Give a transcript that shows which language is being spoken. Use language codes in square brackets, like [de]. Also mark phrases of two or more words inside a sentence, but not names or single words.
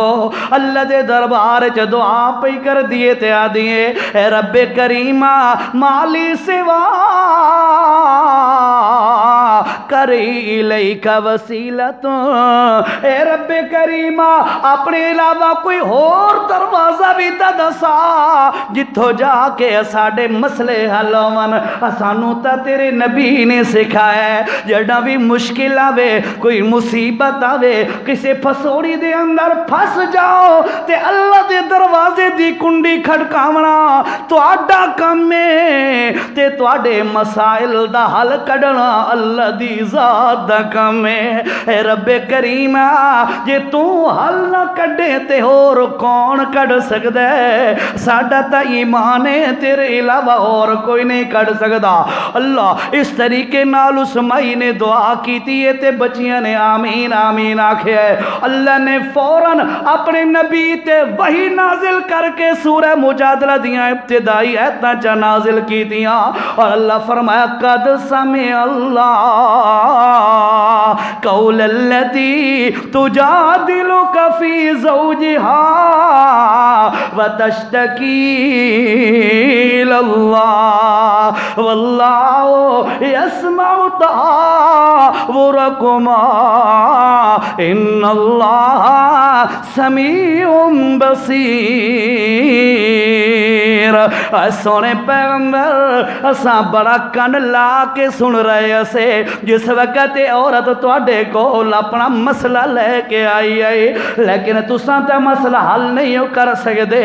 [pa] اللہ دے دربار چ دعا پہ کر دیے تے آدیے اے رب کریمہ [ar] مالی سوا کری الیک وسیلت، [pa] اے رب کریمہ اپنے علاوہ کوئی اور دروازہ بھی تا دسا جتھو جا کے ساڈے مسئلے حل ہون۔ سانو تا تیرے نبی نے سکھایا ہے جڑا بھی مشکل آوے کوئی مصیبت آوے کسے پھسوڑی دے اندر پھس جاؤ تے اللہ دے دروازے دی کنڈی کھڑکاونا تہاڈا کم ہے تے تہاڈے مسائل دا حل کڈنا اللہ دی ذات دا کم ہے۔ اے رب کریمہ جے تو حل نہ کڈے تے اور کون کڈ سکدا ہے؟ ساڈا تا ایمان ہے تیرے علاوہ اور کوئی نہیں کڈ سکدا۔ اللہ اس طریقے نال اس مائی نے دعا کیتی ہے تے بچیاں نے آمین آمین آکھیا ہے۔ اللہ نے فوراً اپنے نبی تے وحی نازل کر کے سورہ مجادلہ دیاں ابتدائی ایتاں چا نازل کیتیاں، اور اللہ فرمایا [ar] قد سمع اللہ قول التي تجادلك في زوجها وتشتكي إلى الله والله يسمع تحاوركما إن الله سمیع بصیر۔ [pa] سونے پیغمبر اساں بڑا کن لا کے سن رہے سے جس وقت عورت تواڈے کول اپنا مسئلہ لے کے آئی ہے، لیکن تساں تے مسئلہ حل نہیں کر سکدے۔